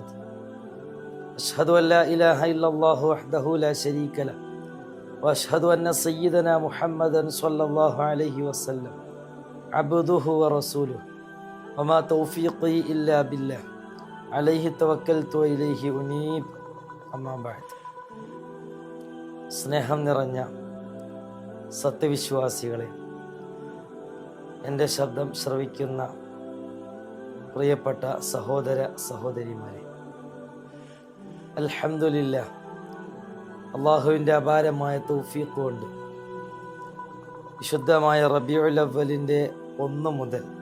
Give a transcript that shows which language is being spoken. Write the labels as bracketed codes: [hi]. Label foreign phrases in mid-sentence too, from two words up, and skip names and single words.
[ar] أشهد أن لا إله إلا الله وحده لا شريك له وأشهد أن سيدنا محمدا صلى الله عليه وسلم عبده ورسوله وما توفيقي إلا بالله عليه توكلت وإليه أنيب. أما بعد. [ml] സ്നേഹം നിറഞ്ഞ സത്യവിശ്വാസികളെ, എൻ്റെ ശബ്ദം ശ്രവിക്കുന്ന പ്രിയപ്പെട്ട സഹോദര സഹോദരിമാരെ, അൽഹംദുലില്ലാഹ്, അള്ളാഹുവിൻ്റെ അപാരമായ തൗഫീഖ് കൊണ്ട് വിശുദ്ധമായ റബീഉൽ അവ്വലിൻ്റെ 1 മുതൽ